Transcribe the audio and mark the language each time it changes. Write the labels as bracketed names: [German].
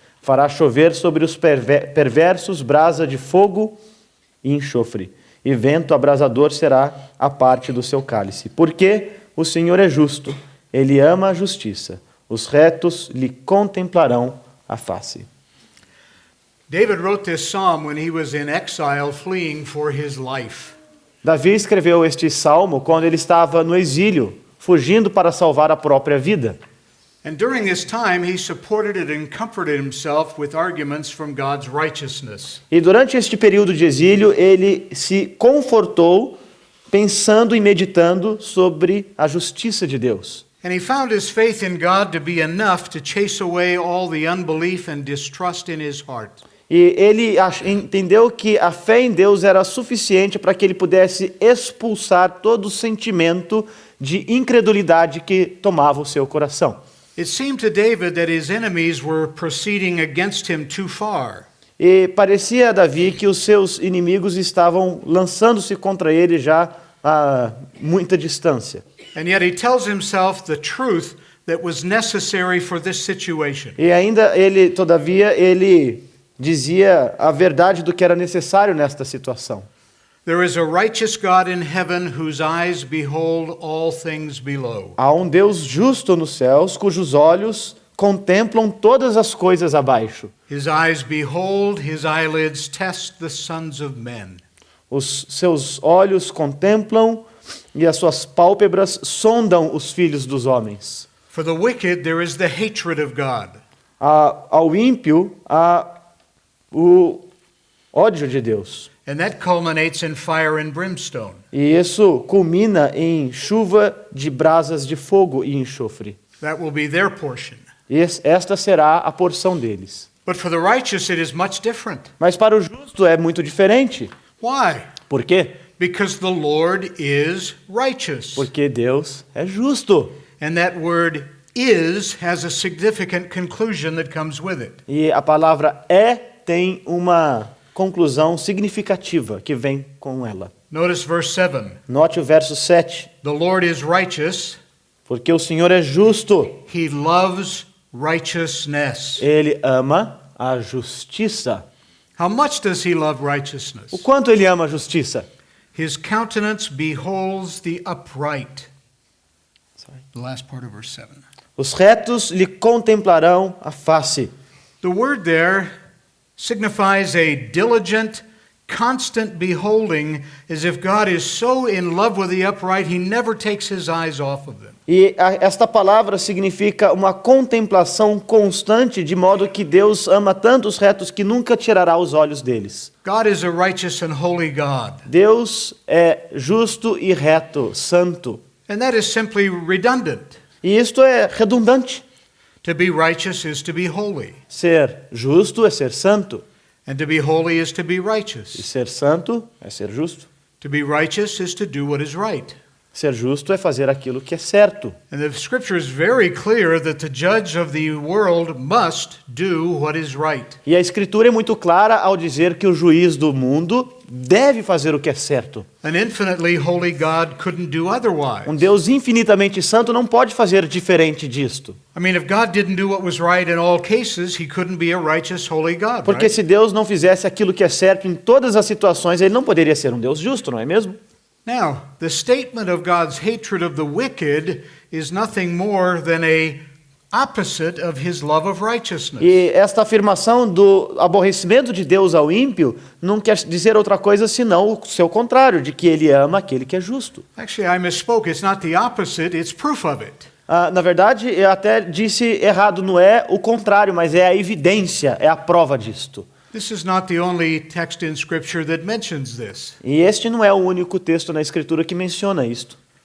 [Portuguese] Fará chover sobre os perversos brasa de fogo e enxofre, e vento abrasador será a parte do seu cálice. Porque o Senhor é justo, ele ama a justiça, os retos lhe contemplarão a face. [English] David wrote this psalm when he was in exile fleeing for his life. [Portuguese] Davi escreveu este salmo quando ele estava no exílio, fugindo para salvar a própria vida. [English] And during this time he supported it and comforted himself with arguments from God's righteousness. [Portuguese] E durante este período de exílio, ele se confortou pensando e meditando sobre a justiça de Deus. [English] And he found his faith in God to be enough to chase away all the unbelief and distrust in his heart. [Portuguese] E ele entendeu que a fé em Deus era suficiente para que ele pudesse expulsar todo o sentimento de incredulidade que tomava o seu coração. [English] It seemed to David that his enemies were proceeding against him too far. [Portuguese] E parecia a Davi que os seus inimigos estavam lançando-se contra ele já a muita distância. [English] And yet he tells himself the truth that was necessary for this situation. [Portuguese] E ainda todavia, ele dizia a verdade do que era necessário nesta situação. [English] There is a righteous God in heaven whose eyes behold all things below. [Portuguese] Há um Deus justo nos céus, cujos olhos contemplam todas as coisas abaixo. [English] His eyes behold, his eyelids test the sons of men. [Portuguese] Os seus olhos contemplam e as suas pálpebras sondam os filhos dos homens. [English] For the wicked there is the hatred of God. [Portuguese] Ao ímpio, há o ódio de Deus. [English] And that culminates in fire and brimstone. [Portuguese] E isso culmina em chuva de brasas de fogo e enxofre. [English] That will be their portion. [Portuguese] E esta será a porção deles. [English] But for the righteous it is much different. [Portuguese] Mas para o justo é muito diferente. [English] Why? [Portuguese] Por quê? [English] Because the Lord is righteous. [Portuguese] Porque Deus é justo. [English] And that word is has a significant conclusion that comes with it. [Portuguese] E a palavra tem uma conclusão significativa que vem com ela. [English] Notice verse 7. [Portuguese] Note o verso 7. [English] The Lord is righteous. [Portuguese] Porque o Senhor é justo. [English] He loves righteousness. [Portuguese] Ele ama a justiça. [English] How much does he love righteousness? [Portuguese] O quanto ele ama a justiça? [English] His countenance beholds the upright. The last part of verse 7. [Portuguese] Os retos lhe contemplarão a face. [English] The word there signifies a diligent, constant beholding, as if God is so in love with the upright, he never takes his eyes off of them. [Portuguese] E esta palavra significa uma contemplação constante, de modo que Deus ama tanto os retos que nunca tirará os olhos deles. [English] God is a righteous and holy God. [Portuguese] Deus é justo e reto, santo. [English] And that is simply redundant. [Portuguese] E isto é redundante. [English] To be righteous is to be holy, [Portuguese] Ser justo é ser santo. [English] and to be holy is to be [Portuguese] E [English] righteous. [Portuguese] ser santo é ser justo. [English] To be righteous is to do what is right. [Portuguese] Ser justo é fazer aquilo que é certo. [English] And the scripture is very clear that the judge of the world must do what is right. [Portuguese] E a Escritura é muito clara ao dizer que o juiz do mundo deve fazer o que é certo. [English] An infinitely holy God couldn't do otherwise. [Portuguese] Um Deus infinitamente santo não pode fazer diferente disto. [English] I mean, if God didn't do what was right in all cases, he couldn't be a righteous, holy God, [Portuguese] Porque [English] right? [Portuguese] se Deus não fizesse aquilo que é certo em todas as situações, ele não poderia ser um Deus justo, não é mesmo? [English] Now, the statement of God's hatred of the wicked is nothing more than a opposite of his love of righteousness. [Portuguese] E esta afirmação do aborrecimento de Deus ao ímpio não quer dizer outra coisa senão o seu contrário, de que ele ama aquele que é justo. [English] Actually, I misspoke. It's not the opposite, it's proof of it. [Portuguese] Na verdade, eu até disse errado, não é o contrário, mas é a evidência, é a prova disto. [English] This is not the only text in Scripture that mentions this. [Portuguese] E este não é o único texto na Escritura que menciona isto.